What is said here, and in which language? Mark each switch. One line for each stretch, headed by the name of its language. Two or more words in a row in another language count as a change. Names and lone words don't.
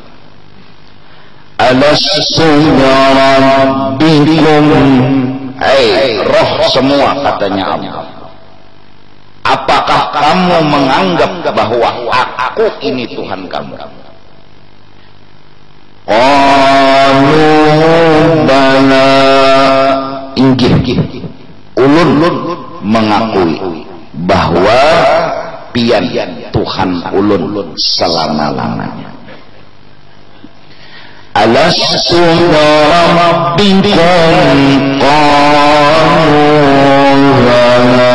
Arabic: ألست يا ربكم,
Indonesian: roh semua katanya Allah, apakah kamu menganggap bahwa aku ini Tuhan kamu?
Arabic: قالوا بلى,
Banjar: inggih ulun mengakui bahwa pian Tuhan ulun selama-lamanya.
Arabic: ألست ربكم قالوا بلى.